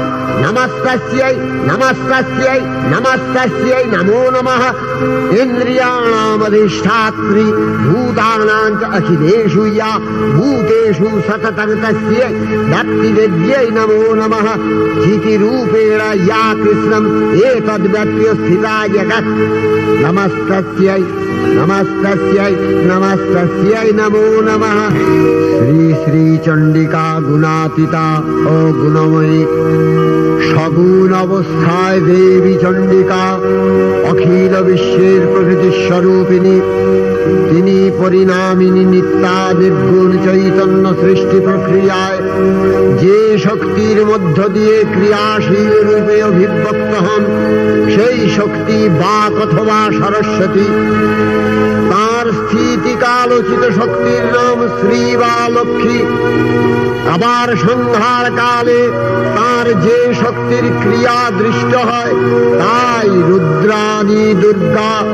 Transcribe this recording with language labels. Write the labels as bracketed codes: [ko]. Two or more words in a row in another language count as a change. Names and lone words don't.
[sa] नमस्तस्यै नमस्तस्यै नमस्तस्यै नमो नमः इन्द्रियाणामधिष्ठात्री भूतानां च अखिलेषु या भूतेषु सततं तस्यै भक्तिविद्यै नमो नमः चितिरूपेण या कृष्णम् एतद्व्यप्य स्थिता जगत् नमस्तस्यै नमस्तस्यै नमस्तस्यै नमो नमः श्री श्री चंडिका गुणातीता ओ गुणमयी [bn] সগুণ অবস্থায় দেবী চণ্ডিকা অখিল বিশ্বের প্রকৃতি স্বরূপিণী তিনি পরিণামিনী নিত্যা নির্গুণ চৈতন্য সৃষ্টি প্রক্রিয়ায় যে শক্তির মধ্য দিয়ে ক্রিয়াশীল রূপে অভিব্যক্ত হন সেই শক্তি বাক অথবা সরস্বতী তার স্থিতিকালোচিত শক্তির নাম শ্রী বা লক্ষ্মী আবার সংহার কালে তার যে শক্তির ক্রিয়া দৃষ্ট হয় তাই রুদ্রাণী দুর্গা